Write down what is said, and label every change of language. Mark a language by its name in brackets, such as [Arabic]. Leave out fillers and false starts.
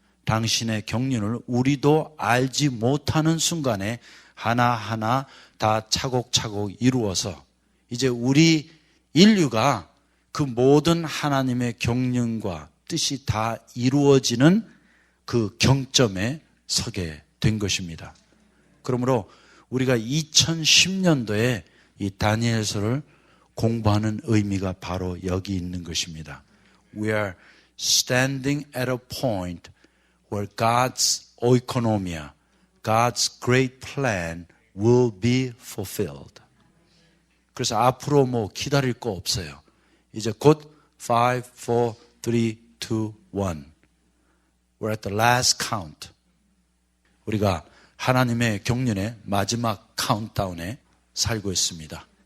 [Korean] 당신의 경륜을 우리도 알지 못하는 순간에 하나하나 다 차곡차곡 이루어서 이제 우리 인류가 그 모든 하나님의 경륜과 뜻이 다 이루어지는 그 경점에 서게 된 것입니다. 그러므로 우리가 2010년도에 이 다니엘서를 공부하는 의미가 바로 여기 있는 것입니다. [English] We are standing at a point where God's oikonomia, God's great plan will be fulfilled. [Korean] 그래서 앞으로 뭐 기다릴 거 없어요. 이제 곧 5, 4, 3, 2, 1. [English] We're at the last count. [Korean] 우리가 하나님의 경륜의 마지막 카운트다운에 살고 있습니다.